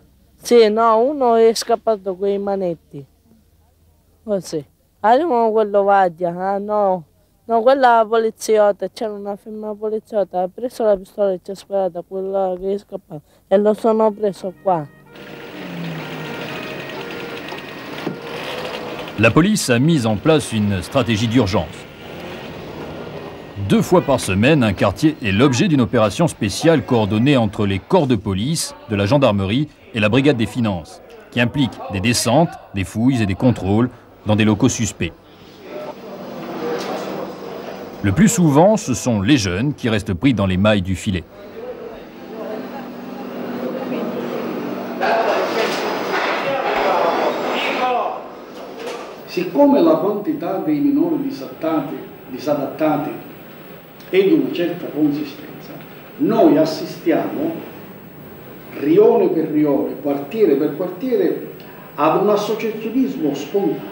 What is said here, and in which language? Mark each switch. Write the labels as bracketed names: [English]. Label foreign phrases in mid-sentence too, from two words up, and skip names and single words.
[Italian] Sì, no, uno è scappato con i manetti. Così. Arrivano quello Vaglia, ah no. No, quella poliziotta, c'era una femmina poliziotta, ha preso la pistola e ci ha sparato a quella che è scappato e lo sono preso qua. [French] La police a mis en place une stratégie d'urgence. 2 fois par semaine, un quartier est l'objet d'une opération spéciale coordonnée entre les corps de police, de la gendarmerie et la brigade des finances, qui implique des descentes, des fouilles et des contrôles dans des locaux suspects. Le plus souvent, ce sont les jeunes qui restent pris dans les mailles du filet. [Italian] Siccome la quantità dei minori disadattati è di una certa consistenza, noi assistiamo rione per rione, quartiere per quartiere, ad un associazionismo spontaneo.